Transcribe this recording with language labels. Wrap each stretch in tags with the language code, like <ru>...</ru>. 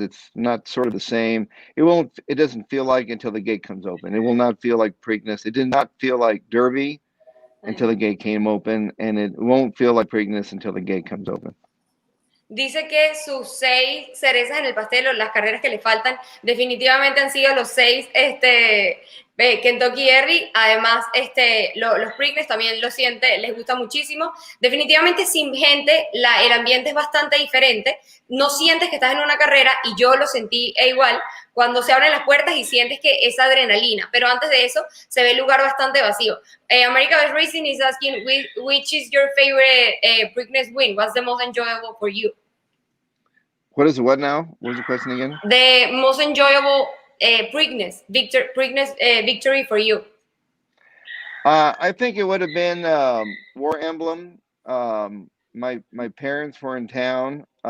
<en>It's not sort of the same. It doesn't feel like until the gate comes open. It will not feel like Preakness. It did not feel like Derby until the gate came open, and it won't feel like Preakness until the gate comes open.</en> <es>Dice que sus 6 cerezas en el pastel, o las carreras que le faltan, definitivamente han sido los 6 Kentucky Derby. Además, los Preakness también lo siente, les gusta muchísimo. Definitivamente sin gente, el ambiente es bastante diferente. No sientes que estás en una carrera, y yo lo sentí igual cuando se abren las puertas y sientes que esa adrenalina. Pero antes de eso, se ve el lugar bastante vacío.</es> <en>America Best Racing is asking, which is your favorite Preakness win? What's the most enjoyable for you? What is it? What now? What was the question again? The most enjoyable Preakness victory for you. I think it would have been War Emblem. My parents were in town.</en>